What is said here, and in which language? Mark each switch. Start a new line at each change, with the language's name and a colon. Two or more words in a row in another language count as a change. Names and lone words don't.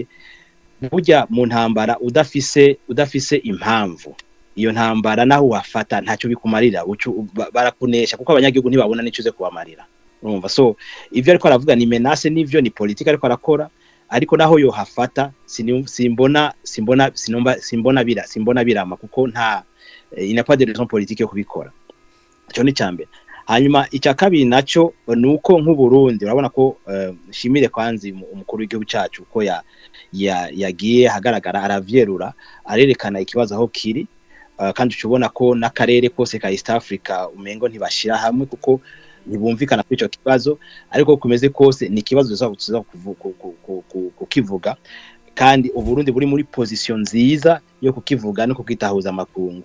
Rundi: Burya mu ntambara udafise impamvu, iyo ntambara naho wafata ntacyo bikumarira, barakunesha kuko abanyagihugu ntibabona n'icuze kubamarira, urumva. So ivyo ariko aravuga ni menace, n'ivyo ni politique ariko arakora, ariko naho yo hafata simbona birama kuko nta ina
French: pas de raison politique
Rundi: yo kubikora. Cyo ni cyambere. Hanyuma icya kabiri naco nuko nk'u Burundi urabona ko shimire kwanzi umukuru w'igihugu cyacu ko yagiye hagaragara aravyerura arerekana ikibazo aho kiri, kandi ucubona ko n'akarere kose ka East Africa umengo ntibashira hamwe kuko ntibumvikana kuri icyo kibazo, ariko kumeze kose ni ikibazo tuza kukivuga, kandi Uburundi buri muri position nziza yo kukivuga no kukitahuza amakungu.